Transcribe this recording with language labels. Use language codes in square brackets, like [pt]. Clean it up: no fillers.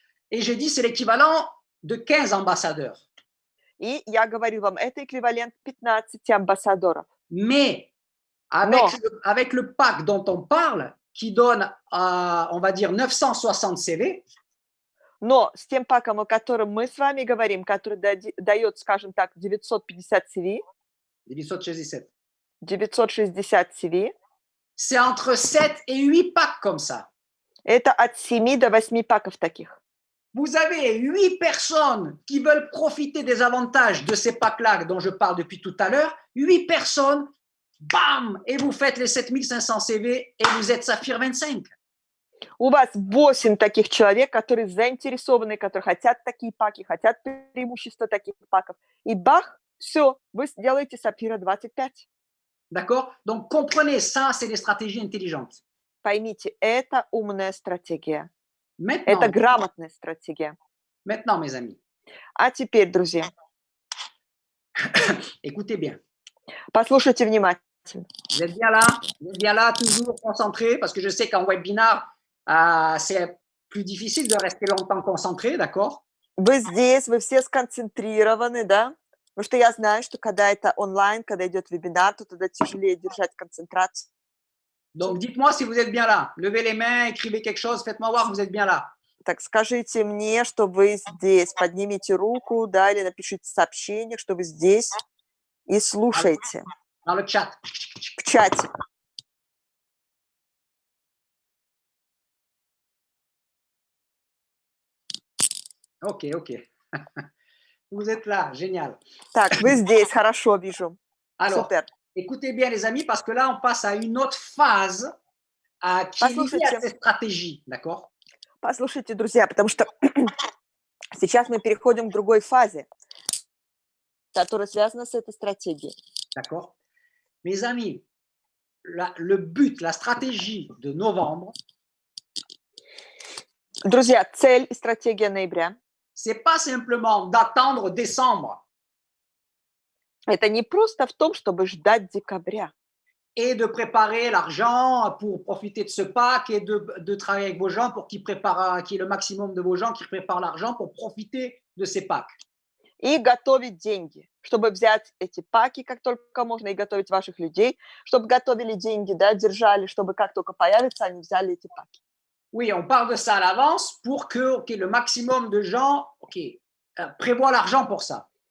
[fr] Et j'ai dit, c'est l'équivalent de 15 ambassadeurs. [ru] И я говорю вам, это эквивалент 15 амбассадоров. [fr] Mais avec le pack dont on parle, qui donne, on va dire, 960 CV. [ru] Но с тем паком, о котором мы с вами говорим, который дает, скажем так, 950 CV. [fr] 960. [ru] 960 CV. [fr] C'est entre 7 et 8 packs comme ça. [ru] Это от 7 до 8 паков таких. [fr] Vous avez 8 personnes qui veulent profiter des avantages de ces packs-là dont je parle depuis tout à l'heure. 8 personnes, bam, et vous faites les 7500 CV et vous êtes Saphir 25. [ru] У вас 8 таких человек, которые заинтересованы, которые хотят такие паки, хотят преимущества таких паков. И бах, все, вы сделаете Сапфира 25. [fr] D'accord? Donc, comprenez, ça, c'est des stratégies intelligentes. [ru] Поймите, это умная стратегия. [fr] Maintenant, [ru] это грамотная стратегия. [fr] Maintenant, mes amis. [ru] А теперь, друзья. [fr] Écoutez bien. [ru] Послушайте внимательно. [fr] Vous êtes bien là, toujours concentré, parce que je sais qu'en webinar, c'est plus difficile de rester longtemps concentré, d'accord? [ru] Вы здесь, вы все сконцентрированы, да? Потому что я знаю, что когда это онлайн, когда идет вебинар, то тогда тяжелее держать концентрацию. [fr] Donc, dites-moi si vous êtes bien là. Levez les mains, écrivez quelque chose, faites-moi voir que vous êtes bien là. [ru] Так, скажите мне, что вы здесь. Поднимите руку, да, или напишите сообщение, что вы здесь и слушайте. [fr] Dans le chat. [ru] В чате. [fr] Ok. Vous êtes là, génial. [ru] Так, вы здесь, хорошо вижу. [fr] Alors, [ru] Супер. [fr] Écoutez bien, les amis, parce que là, on passe à une autre phase qui est liée à cette stratégie, d'accord? [ru] Послушайте, друзья, потому что сейчас мы переходим к другой фазе, которая связана с этой стратегией. [fr] D'accord? Mes amis, le but, la stratégie de novembre. [ru] Друзья, цель и стратегия ноября. [fr] C'est pas simplement d'attendre décembre. [ru] Это не просто в том, чтобы ждать декабря. [fr] Et de préparer l'argent pour profiter de ce pack et de travailler avec vos gens pour qu'il y ait le maximum de vos gens qui préparent l'argent pour profiter de ces packs. [ru] И готовить деньги, чтобы взять эти паки, как только можно, и готовить ваших людей, чтобы готовили деньги, да, держали, чтобы как только появится, они взяли эти паки. [fr] Oui, on parle de ça à l'avance pour que le maximum de gens prévoient l'argent pour ça.